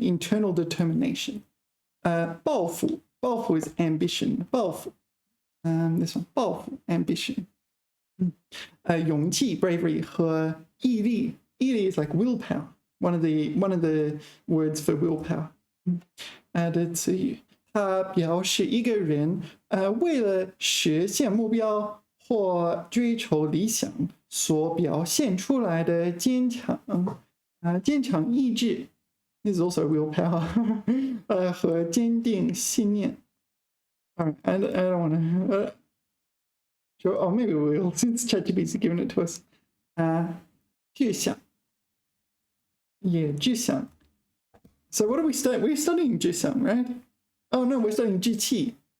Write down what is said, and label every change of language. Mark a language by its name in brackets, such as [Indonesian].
[English] Internal determination. 抱负 is ambition. 抱负 this one. 抱负 ambition. 勇气 bravery 和毅力 is like willpower. One of the words for willpower. [Chinese] 的词语。它表示一个人为了实现目标或追求理想所表现出来的坚强意志 [English] is also willpower [Chinese] 和坚定信念。 [English] Alright, I don't want to. Sure, oh, maybe we will since ChatGPT's given it to us. 志向 Yeah, 志向 So what are we studying? We're studying 志向, right? Oh no, we're studying 志气.